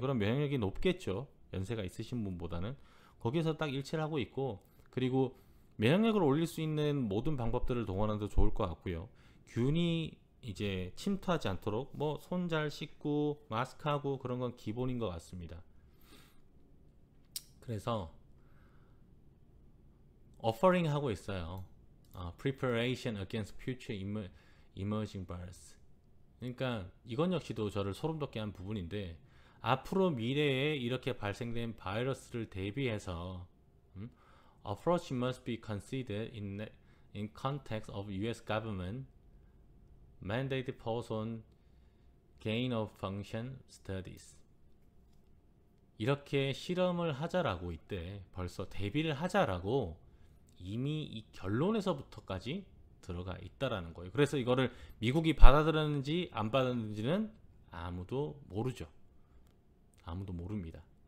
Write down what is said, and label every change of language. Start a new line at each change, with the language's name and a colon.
Korean: 그럼 면역력이 높겠죠. 연세가 있으신 분보다는. 거기서 딱 일치를 하고 있고, 그리고 면역력을 올릴 수 있는 모든 방법들을 동원하는 도 좋을 것 같고요. 균이 이제 침투하지 않도록 뭐 손 잘 씻고 마스크하고 그런 건 기본인 것 같습니다. 그래서 offering 하고 있어요.
English: preparation against future emerging virus.
Korean: 그러니까 이건 역시도 저를 소름 돋게 한 부분인데, 앞으로 미래에 이렇게 발생된 바이러스를 대비해서
English: approach must be considered in context of U.S. government mandated pause on gain of function studies.
Korean: 이렇게 실험을 하자라고 이때 벌써 대비를 하자라고 이미 이 결론에서부터까지 들어가 있다라는 거예요. 그래서 이거를 미국이 받아들였는지 안 받았는지는 아무도 모르죠. 아무도 모릅니다.